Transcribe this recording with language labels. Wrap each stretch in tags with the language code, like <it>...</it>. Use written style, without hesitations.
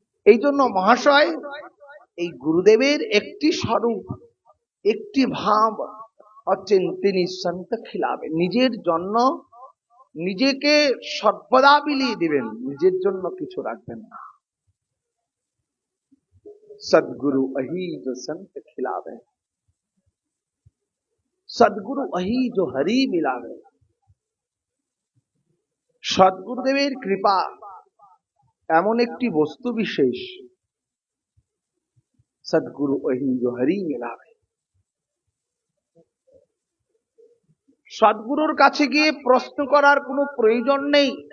<bn>এই জন্য মহাশয়, এই গুরুদেবের একটি স্বরূপ, একটি ভাব হচ্ছেন তিনি সন্ত খিলাবেন। নিজের জন্য নিজেকে সর্বদা বিলিয়ে দিবেন, নিজের জন্য কিছু রাখবেন না।</bn> <hi>सदगुरु अही जो संत खिलावे, सदगुरु अही जो हरि मिलावे।</hi> <bn>সদ্গুরুদেবের কৃপা এমন একটি বস্তু বিশেষ,</bn> <hi>সদ্গুরু অহি जो हरि मिलावे।</hi> <bn>সদ্গুরুর কাছে গিয়ে প্রশ্ন করার কোনো প্রয়োজন নেই।</bn>